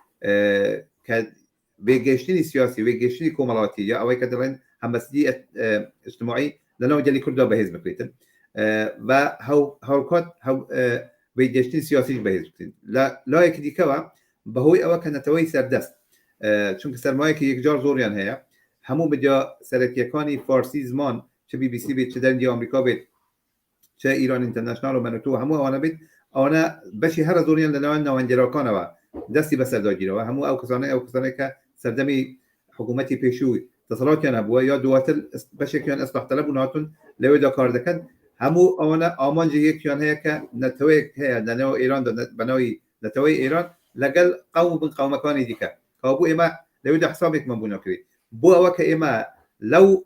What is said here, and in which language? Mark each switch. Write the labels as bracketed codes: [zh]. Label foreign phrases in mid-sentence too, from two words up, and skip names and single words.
[ckb] کە وێگەشتنی سیاسی وێگەشتنی کۆمەڵاتی یا ئەوەی کە دەڵێن هەمبەستگی اجتماعی لەناو جەلی کورددا بەهێز بکرێتن و هەوکات وێگەشتنی سیاسیش بەهێز بکرێن لە لایەکی دیکەوە بەهۆی ئەوە کە نەتەوەی سەردەست چونکە سەرمایەکی یەکجار زۆریان هەیە هەموو مدیا سەرەکیەکانی فارسی زمان چه BBC بێت چه دەرگی ئەمریکا بێت چه ئیران ئینتەرنەشنال و مەنەتۆ هەموو ئەوانە بێت ئەوانە بەشی هەرە زۆریان لەناوەن ناوەندێراکانەوە دەستی بەسەرداگیرەوە هەموو ئەو کەسانەی کە سەردەمی حکوومەتی پێشووی دەسەڵاتیان هەبووە یا دواتر بەشێکیان ئەسلاحتەلەب بوون هاتون لەوێدا کار دەکەن هەموو ئەوانە ئامانجی یەکیان هەیە کە نەتەوەیەک هەیە لەنێو ئێران بەناوی نەتەوەی ئێران لەگەڵ قەوم بن قەومەکانی دیکە کابوو ئێمە لەوێدا حسابێکمان بوو نەکرێت بۆ ئەوە کە ئێمە لەو